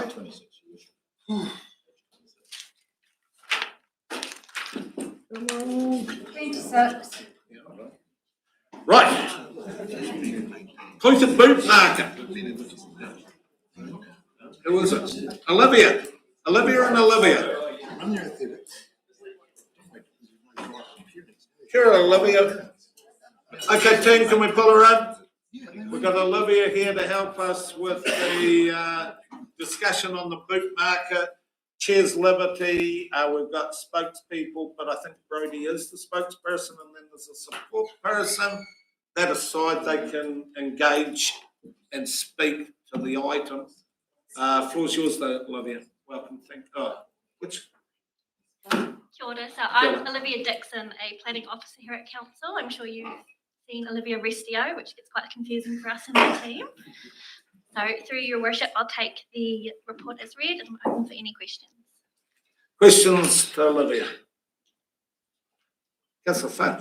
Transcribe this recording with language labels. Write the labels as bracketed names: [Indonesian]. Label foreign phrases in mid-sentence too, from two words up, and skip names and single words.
[English] 26. Right. Who's the boot marker? Who is it? Olivia and Olivia. [Māori] Kia ora, [English] Olivia. Okay, team, can we pull her in? We've got Olivia here to help us with the discussion on the boot market. Chair's Liberty, we've got spokespeople, but I think Brodie is the spokesperson, and then there's a support person. That aside, they can engage and speak to the item. Floor's yours though, Olivia. Welcome, which? [Māori] Kia ora. [English] So I'm Olivia Dixon, a planning officer here at council. I'm sure you've seen Olivia Restio, which gets quite confusing for us in the team. So through your worship, I'll take the report as read and I'm open for any questions. Questions to Olivia? Councillor Fudge.